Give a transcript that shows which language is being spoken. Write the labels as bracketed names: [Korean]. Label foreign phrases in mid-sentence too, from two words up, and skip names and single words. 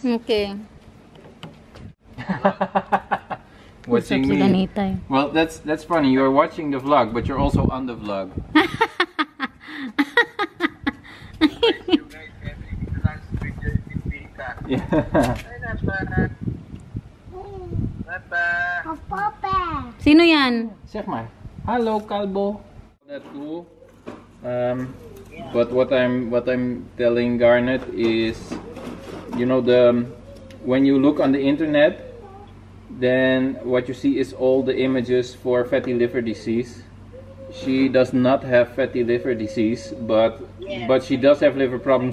[English] Okay. Watching me. Well, that's funny. You're watching the vlog, but you're also on the vlog. Yeah. Papa. [Filipino] Sino yan? [Dutch] Zeg maar. Hallo Kalbo. [English] That too. But what I'm telling Garnet is, you know, when you look on the internet, then what you see is all the images for fatty liver disease. She does not have fatty liver disease, but she does have liver problems.